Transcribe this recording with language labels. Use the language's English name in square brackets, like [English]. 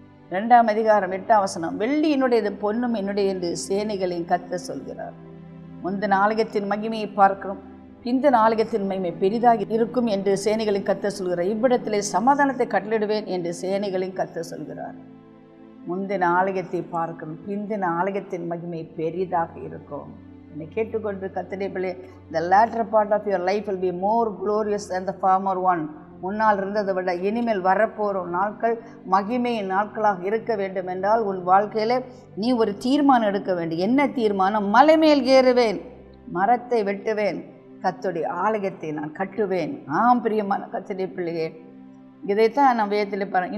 [Tamil] 2ஆம் அதிகாரம் 8ஆம் வசனம், வெள்ளி என்னுடையது, பொன்னும் என்னுடைய என்று சேனைகளின் கர்த்தர் சொல்கிறார். முந்தின ஆலயத்தின் மகிமையை பார்க்கிறோம், பிந்தின ஆலயத்தின் மகிமை பெரிதாக இருக்கும் என்று சேனைகளின் கர்த்தர் சொல்கிறார். இவ்விடத்திலே சமாதானத்தை கட்டளிடுவேன் என்று சேனைகளின் கர்த்தர் சொல்கிறார். முந்தின ஆலயத்தை பார்க்கிறோம், பிந்தின ஆலயத்தின் மகிமை பெரிதாக இருக்கும். என்னை கேட்டுக்கொண்டு கர்த்தருடைய பிள்ளையே, [English] the latter part of your life will be more glorious than the former one. [Tamil] முன்னால் இருந்ததை விட இனிமேல் வரப்போகிற நாட்கள் மகிமையின் நாட்களாக இருக்க வேண்டும் என்றால் உன் வாழ்க்கையில் நீ ஒரு தீர்மானம் எடுக்க வேண்டும். என்ன தீர்மானம்? மலை மேல் ஏறுவேன், மரத்தை வெட்டுவேன், கர்த்தருடைய ஆலயத்தை நான் கட்டுவேன். பிரியமான கர்த்தருடைய பிள்ளையே, இதைத்தான் நான் வேதத்தில் பாருங்கள்.